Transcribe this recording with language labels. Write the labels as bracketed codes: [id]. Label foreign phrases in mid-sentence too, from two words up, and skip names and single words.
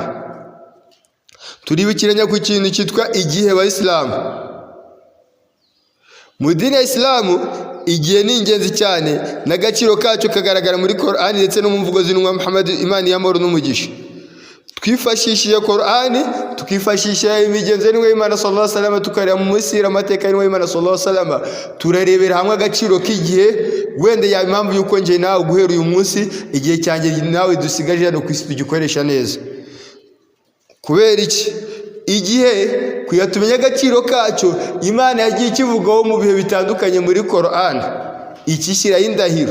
[rw] Turibukiranya ku kintu cyitwa igihe. Abayisilamu mu dini ya Isilamu igihe ni ingenzi cyane, n'agaciro kacyo kagaragara muri Korani ndetse no mu mvugo z'intumwa Muhammad, Imana y'amahoro n'umugisha. Twifashishije Korani, tukifashisha imigenzo y'intumwa y'Imana [ar] صلى الله عليه وسلم, [rw] tukareba mu musira amateka y'intumwa y'Imana [ar] صلى الله عليه وسلم, [rw] turarebera hamwe agaciro k'igihe. Wenda ya impamvu yuko nje nawe guhera uyu munsi igihe cyanjye nawe dusigaje hano ku isi tugikoresha neza. Kubera iki? Igihe kuyatumenya agaciro kacyo Imana yagiye ikivugaho mu bihe bitandukanye muri Korani, ikishyiraho indahiro.